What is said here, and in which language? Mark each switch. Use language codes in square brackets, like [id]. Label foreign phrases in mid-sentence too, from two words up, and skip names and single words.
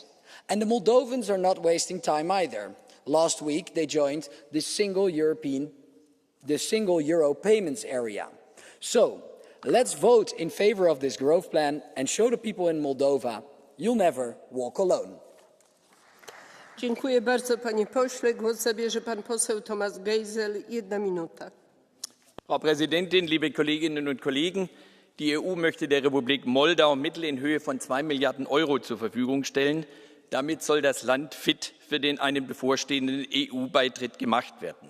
[en] And the Moldovans are not wasting time either. Last week, they joined the single euro payments area. So, let's vote in favor of this growth plan and show the people in Moldova, you'll never walk alone. [pl] Dziękuję bardzo, panie pośle. Głos zabierze pan poseł Thomas Geisel. 1 minuta. [de] Frau Präsidentin, liebe Kolleginnen und Kollegen! Die EU möchte der Republik Moldau Mittel in Höhe von 2 Milliarden Euro zur Verfügung stellen. Damit soll das Land fit für den einen bevorstehenden EU-Beitritt gemacht werden.